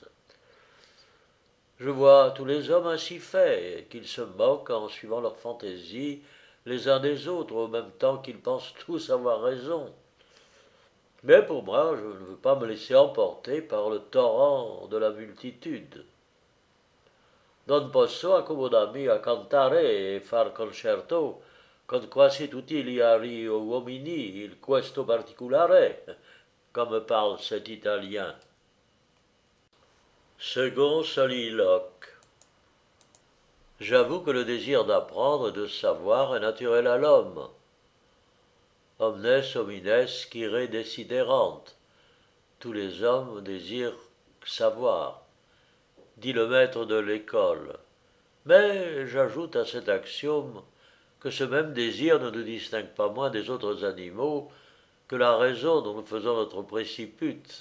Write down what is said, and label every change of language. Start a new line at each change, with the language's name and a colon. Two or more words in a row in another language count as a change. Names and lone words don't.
French: Je vois tous les hommes ainsi faits, qu'ils se moquent en suivant leur fantaisie les uns des autres, au même temps qu'ils pensent tous avoir raison. Mais pour moi, je ne veux pas me laisser emporter par le torrent de la multitude.
Italian: Non posso accomodarmi a cantare e far concerto con quasi tutti gli ari uomini in questo particolare,
French: comme parle cet Italien. Second soliloque. J'avoue que le désir d'apprendre et de savoir est naturel à l'homme.
Latin: Omnes homines quire desiderant.
French: Tous les hommes désirent savoir, dit le maître de l'école. Mais j'ajoute à cet axiome que ce même désir ne nous distingue pas moins des autres animaux que la raison dont nous faisons notre préciput.